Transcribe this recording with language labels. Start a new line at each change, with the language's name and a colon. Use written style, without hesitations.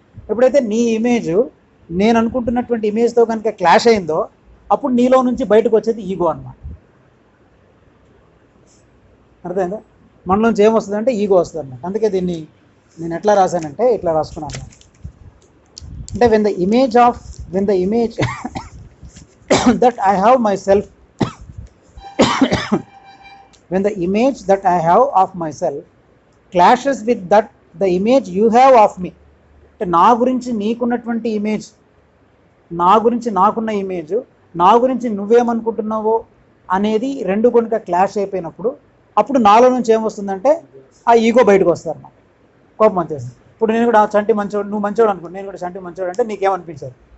Telugu: ఎప్పుడైతే నీ ఇమేజ్ నేను అనుకుంటున్నటువంటి ఇమేజ్తో కనుక క్లాష్ అయిందో, అప్పుడు నీలో నుంచి బయటకు వచ్చేది ఈగో అన్నమాట. అర్థమైందా? మనలోంచి ఏమొస్తుంది అంటే ఈగో వస్తుంది అన్నమాట. అందుకే దీన్ని నేను ఎట్లా రాశానంటే ఇట్లా రాసుకున్నాను.
English: అంటే when the image that I have myself when the image that I have of myself clashes with that the image you have of me.
Telugu: అంటే నా గురించి నీకున్నటువంటి ఇమేజ్, నా గురించి నాకున్న ఇమేజ్, నా గురించి నువ్వేమనుకుంటున్నావో అనేది రెండు కనుక క్లాష్ అయిపోయినప్పుడు, అప్పుడు నాలో నుంచి ఏమొస్తుందంటే ఆ ఈగో బయటకు వస్తుంది అన్నమాట. కోపం వచ్చేస్తుంది. ఇప్పుడు నేను కూడా చంటి మంచోడు, నువ్వు మంచోడు అనుకోండి, నేను కూడా చంటి మంచోడు అంటే నీకేమనిపించదు.